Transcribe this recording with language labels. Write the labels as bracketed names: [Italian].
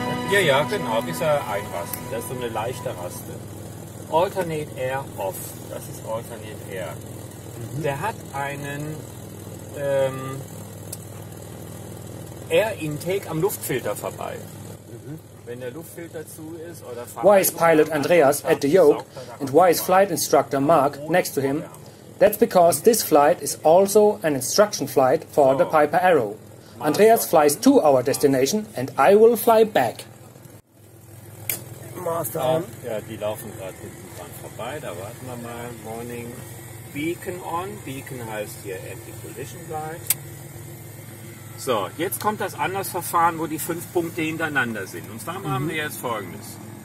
[German] Ja, genau, bis er einrasten. Das ist so eine leichte Raste. Alternate Air Off, das ist Alternate Air. Der hat einen Air Intake am Luftfilter vorbei. Wenn der Luftfilter zu ist oder [English] why is pilot Andreas at the yoke and why is flight instructor Mark next to him? That's because this flight is also an instruction flight for the Piper Arrow. Andreas flies to our destination and I will fly back. [German] Ja, die laufen gerade hinten dran vorbei, da warten wir mal. [English] Morning Beacon on. [German] Beacon heißt hier Anti-Collision Light. So, jetzt kommt das Anlassverfahren, wo die 5 Punkte hintereinander sind. Und zwar machen wir jetzt Folgendes.